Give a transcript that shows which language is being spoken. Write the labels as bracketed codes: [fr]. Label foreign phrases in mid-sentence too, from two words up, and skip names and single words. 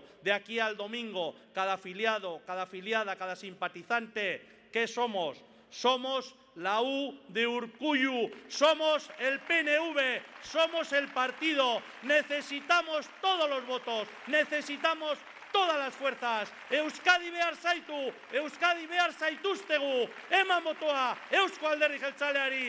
[es] De aquí al domingo, cada afiliado, cada afiliada, cada simpatizante, ¿qué somos? Somos la U de Urkullu, somos el PNV, somos el partido. Necesitamos todos los votos, necesitamos todas las fuerzas. [eu] Euskadi behar zaitu, Euskadi behar zaituztegu. Eman botoa Eusko Alderdi Jeltzaleari.